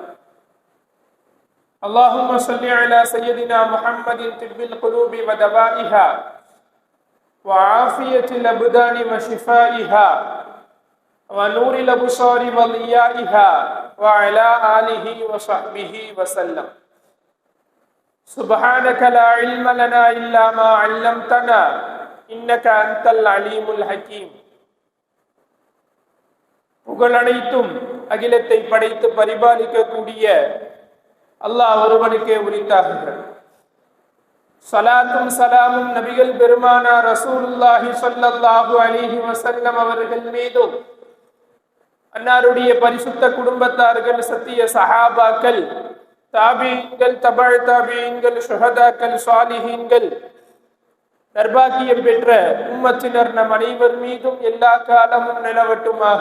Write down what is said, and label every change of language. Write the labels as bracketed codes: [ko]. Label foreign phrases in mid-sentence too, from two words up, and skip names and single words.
[ar] اللهم صل على سيدنا محمد طب القلوب ودوائها وعافية الأبدان وشفائها ونور الأبصار وضيائها وعلى آله وصحبه وسلم. سبحانك لا علم لنا إلا ما علمتنا إنك أنت العليم الحكيم. [ta] புகழ் அனைத்தும் அகிலத்தை படைத்து பரிபாலிக்கக்கூடிய அல்லாஹ் ஒருவனுக்கே உரித்தாகுகிறது. ஸலாத்தும் சலாமும் நபிகள் பெருமானா [ar] رسول الله صلى الله عليه وسلم [ta] அவர்கள் மீதும், அன்னாருடைய பரிசுத்த குடும்பத்தார்கள், சத்திய சஹாபாக்கள், தாபீன்கள், தபஅ தாபீன்கள், ஷுஹதாக்கள், சாலிஹீன்கள், நர்பாக்கியம் பெற்ற உம்மத்தினர் நம் அனைவர் மீதும் எல்லா காலமும் நிலவட்டுமாக.